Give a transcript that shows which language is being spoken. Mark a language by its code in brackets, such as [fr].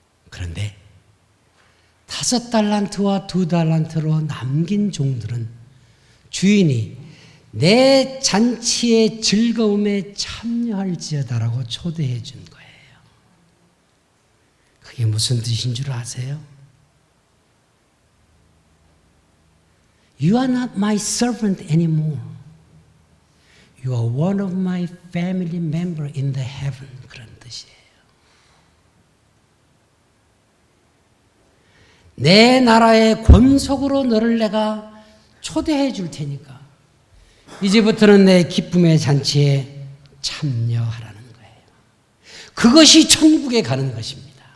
[ko] 그런데 5달란트와 2달란트로 남긴 종들은 주인이 내 잔치의 즐거움에 참여할지어다라고 초대해 준 거예요. 그게 무슨 뜻인 줄 아세요? [en] You are not my servant anymore. You are one of my family member in the heaven. [ko] 그런 뜻이에요. 내 나라의 권속으로 너를 내가 초대해 줄 테니까 이제부터는 내 기쁨의 잔치에 참여하라는 거예요. 그것이 천국에 가는 것입니다.